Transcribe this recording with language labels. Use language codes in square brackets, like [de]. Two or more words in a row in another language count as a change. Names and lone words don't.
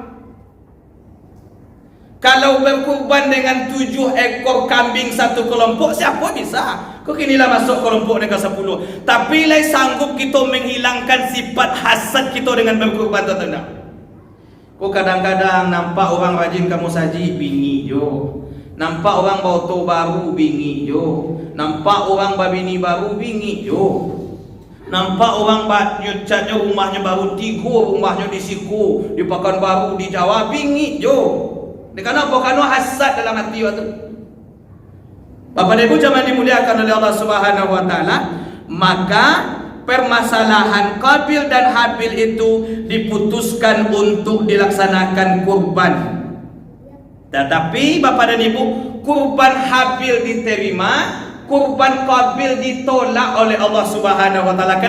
[id] Kalau berkurban dengan 7 ekor kambing satu kelompok, siapa bisa? [min] Kok kinilah [id] masuk kelompok dengan 10. Tapi lai sanggup kita menghilangkan sifat hasad kita dengan berkurban atau tidak? [min] Kok kadang-kadang nampak orang rajin kamu saji, bingi jo. Nampak orang bawa to baru, bingi jo. Nampak orang babini baru, bingi jo. Nampak orang nyucatnya rumahnya baru 3, rumahnya di siku, di Pekanbaru, di Jawa, bingi jo. [id] Kenapa? Karena hasad dalam hati waktu. Bapak dan Ibu jamaah dimuliakan oleh Allah [ar] سبحانه وتعالى, [id] maka permasalahan Qabil dan Habil itu diputuskan untuk dilaksanakan kurban. Tetapi Bapak dan Ibu, kurban Habil diterima, kurban Qabil ditolak oleh Allah [ar] سبحانه وتعالى.